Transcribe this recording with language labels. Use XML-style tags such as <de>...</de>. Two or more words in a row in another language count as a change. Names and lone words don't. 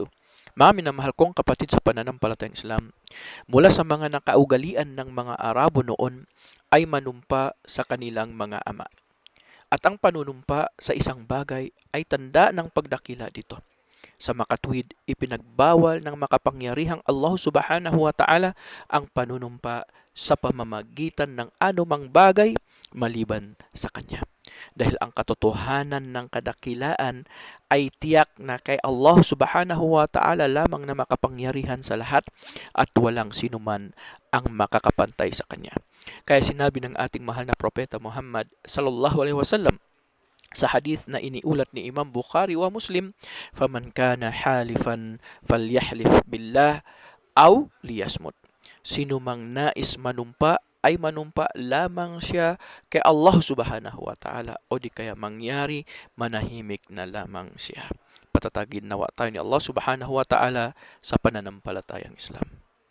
<tl>Mga minamahal kong kapatid sa pananampalatayang Islam, mula sa mga nakaugalian ng mga Arabo noon ay manumpa sa kanilang mga ama. At ang panunumpa sa isang bagay ay tanda ng pagdakila dito. Sa makatwid, ipinagbawal ng makapangyarihang Allah</tl> <ar>سبحانه وتعالى</ar> <tl>ang panunumpa sa pamamagitan ng anumang bagay maliban sa Kanya. Dahil ang katotohanan ng kadakilaan ay tiyak na kay Allah</tl> <ar>سبحانه وتعالى</ar> <tl>lamang na makapangyarihan sa lahat at walang sinuman ang makakapantay sa Kanya. Kaya sinabi ng ating mahal na propeta Muhammad</tl> <ar>صلى الله عليه وسلم</ar> <tl>sa hadith na iniulat ni Imam Bukhari wa Muslim,</tl> <ar>"فمن كان حالفا فليحلف بالله أو ليصمت."</ar> <tl>Sino mang nais manumpa ay manumpa lamang siya kay Allah</tl> <ar>سبحانه وتعالى</ar> <tl>o di kaya mangyari manahimik na lamang siya. Patatagin nawa tayo ni Allah</tl> <ar>سبحانه وتعالى</ar> <tl>sa pananampalatayang Islam.</tl>